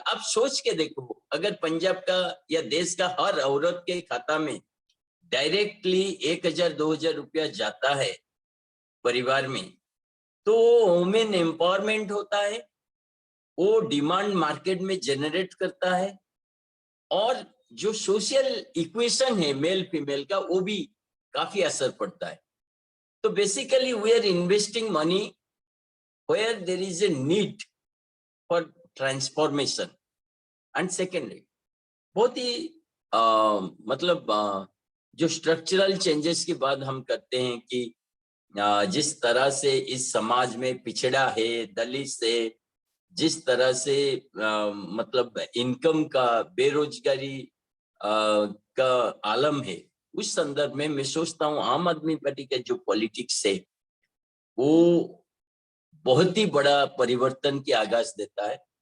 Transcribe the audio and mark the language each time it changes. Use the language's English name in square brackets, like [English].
[Hindi] आप सोच के देखो, अगर पंजाब का या देश का हर औरत के खाता में डायरेक्टली 1,000-2,000 रुपया जाता है परिवार में, तो वुमेन एम्पावरमेंट होता है, वो डिमांड मार्केट में जनरेट करता है, और जो सोशल इक्वेशन है मेल फीमेल का, वो भी काफी असर पड़ता है। तो [English] Basically we are investing money where there is a need for transformation. And secondly, [Hindi] बहुत ही मतलब जो स्ट्रक्चरल चेंजेस के बाद हम करते हैं कि जिस तरह से इस समाज में पिछड़ा है, दलित है, जिस तरह से मतलब इनकम का, बेरोजगारी का आलम है, उस संदर्भ में मैं सोचता हूँ आम आदमी पार्टी का जो पॉलिटिक्स है वो बहुत ही बड़ा परिवर्तन की आगाज देता है।